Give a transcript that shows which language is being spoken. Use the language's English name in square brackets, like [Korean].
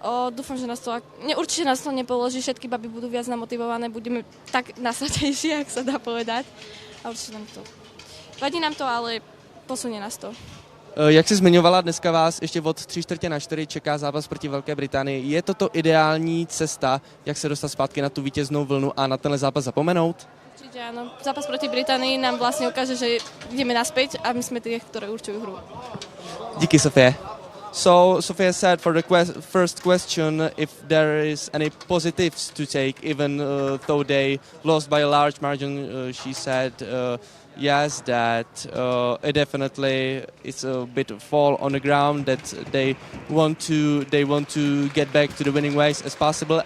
[Slovak] Dúfam, že nás to, určite nás to nepoloží, všetky baby budú viac namotivované, budeme tak nasratejší, ak sa dá povedať. A určite nám to, vadí nám to, ale posunie nás to. [Czech] Jak jsi zmiňovala, dneska vás ještě od 3/4 čeká zápas proti Velké Británii. Je toto ideální cesta, jak se dostat zpátky na tu vítěznou vlnu a na tenhle zápas zapomenout? [Slovak] Určite áno. Zápas proti Británii nám vlastne ukáže, že ideme naspäť a my sme tie, ktoré určujú hru. [Czech] Díky, Sofie. [English] So, Sofia said for the first question if there is any positives to take, even though they lost by a large margin. She said yes, that it definitely is a bit of fall on the ground, that they want to get back to the winning ways as possible.